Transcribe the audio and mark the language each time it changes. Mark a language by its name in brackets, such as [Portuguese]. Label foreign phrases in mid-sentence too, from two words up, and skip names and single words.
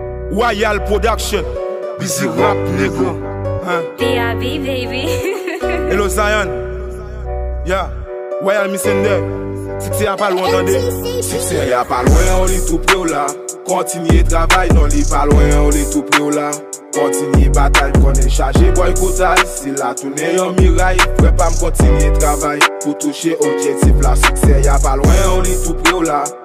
[English] Royal Production. Busy Rap, nigga. Hein? P I B, baby. Hello, Zion. Yeah. Royal Missing there. [Haitian Creole] Sikse a pa lwen, tande. Sikse a pa lwen, on li tou pre ou la. Kontinye travay, non li pa lwen, on li tou pre ou la. Kontinye batay, konnen chaje boykotaj. Si la tounen yon miray, fwè pa m kontinye travay. Pou touche objektif la, sikse a pa lwen, on li tou pre ou la.